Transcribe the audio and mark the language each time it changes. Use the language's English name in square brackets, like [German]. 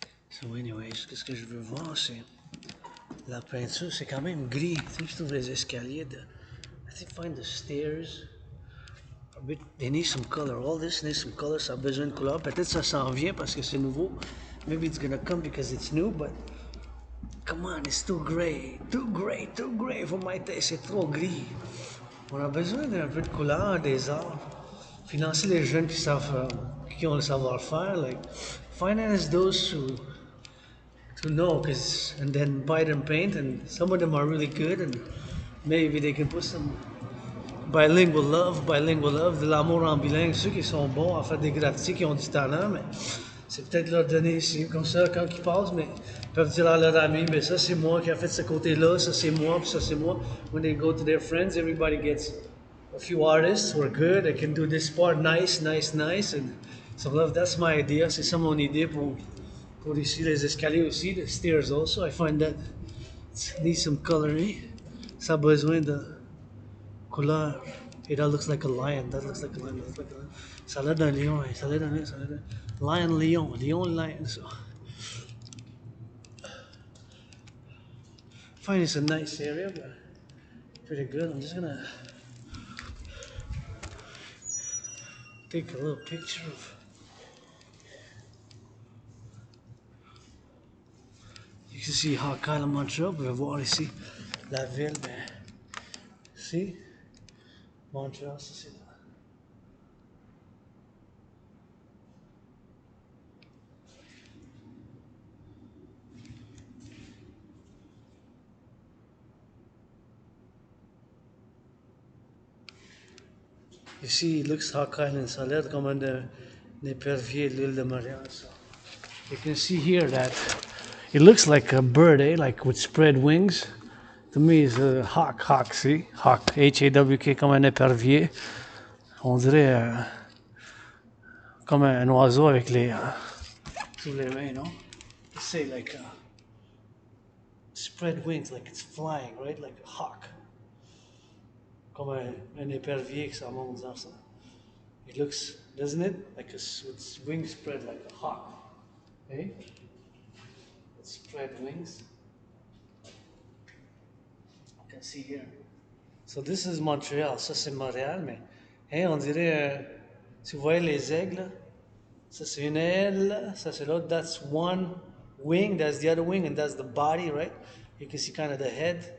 [French] So anyways, qu'est-ce que je veux voir, c'est la peinture, c'est quand même gris. Tu sais, je trouve les escaliers de. [English] I think find the stairs. A bit, they need some color. All this needs some color. [French] Ça a besoin de couleur. Peut-être ça s'en vient parce que c'est nouveau. [English] Maybe it's gonna come because it's new, but come on, it's too gray. Too gray for my taste. [French] C'est trop gris. On a besoin d'un peu de couleur, des arts. Financer les jeunes qui savent, qui ont le savoir-faire. [English] Like, finance those who to know, cause and then buy them paint, and some of them are really good, and maybe they can put some bilingual love, [French] de l'amour en bilingue, ceux qui sont bons à faire des graffitis, qui ont du talent, mais C'est peut-être leur donner ici, comme ça, quand ils passent, mais ils peuvent dire à leurs amis, mais ça c'est moi qui a fait ce côté-là, ça c'est moi, puis ça c'est moi. [English] When they go to their friends, everybody gets a few artists who are good, they can do this part nice, nice, nice. And so that's my idea, [French] c'est ça mon idée pour ici les escaliers aussi, [English] the stairs also. I find that it needs some coloring. [French] Ça a besoin de couleur. [English] Hey, that looks like a lion. That looks like a lion. That looks like a lion. [French] Ça a l'air d'un lion. Ça a l'air d'un lion, lion. [English] Lion, lion. So, I find it's a nice area, but pretty good. I'm just gonna take a little picture of. You can see Hawkeye Montreal. [French] On va voir ici la ville. Ben, ici, Montreal, ça c'est là. [English] Ici, it looks Hawk Island. [French] Ça a l'air comme un épervier de l'île de Montréal. [English] So. You can see here that it looks like a bird, like with spread wings. To me, it's a hawk, see? [French] Hawk, H-A-W-K, comme un épervier. On dirait comme un oiseau avec les sous les mains, non? [English] You say like spread wings, like it's flying, right? Like a hawk. [French] Comme un épervier que ça monte dans ça. [English] It looks, doesn't it? Like with wings spread like a hawk. Okay? Spread wings. You can see here. So this is Montreal. [French] Ça c'est Montréal, mais hey, on dirait, tu vois les aigles, ça c'est une aile, ça c'est l'autre. [English] That's one wing, that's the other wing, and that's the body, right? You can see kind of the head.